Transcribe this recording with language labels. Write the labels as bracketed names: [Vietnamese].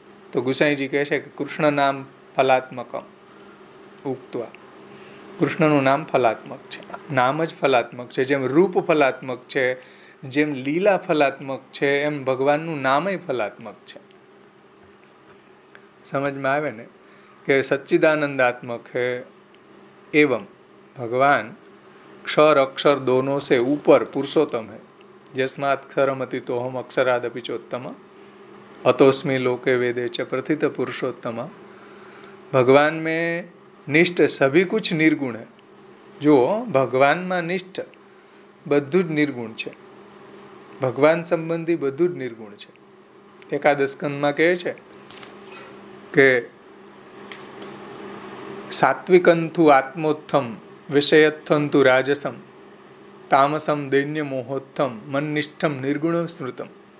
[Gujarati] તો ગુસાઈજી કહે છે કે કૃષ્ણ નામ ફલાત્મકમ ઉક્ત્વા. કૃષ્ણનું નામ ફલાત્મક છે, નામ જ ફલાત્મક છે. જેમ રૂપ ફલાત્મક છે, જેમ લીલા ફલાત્મક છે, એમ ભગવાનનું નામય ફલાત્મક છે. સમજમાં આવે ને? [Hindi] કે सच्चिदानंदात्मक है एवं भगवान क्षर अक्षर दोनों से ऊपर पुरुषोत्तम है. यस्मात् क्षरमति तो हम अक्षरादपि चोत्तम अतोस्मि लोके वेदे च प्रथित पुरुषोत्तम. भगवान में निष्ठ सभी कुछ निर्गुण है. जो भगवान में निष्ठ [Gujarati] બધું જ નિર્ગુણ છે. ભગવાન સંબંધી બધું જ નિર્ગુણ છે. એકાદશ સ્કંદમાં કહે છે કે સાત્વિકંતુ આત્મોત્થમ વિષયત્થંતુ રાજસમ તામસમ દૈન્ય મોહોત્થમ મનનિષ્ઠમ નિર્ગુણમ સ્મૃતમ.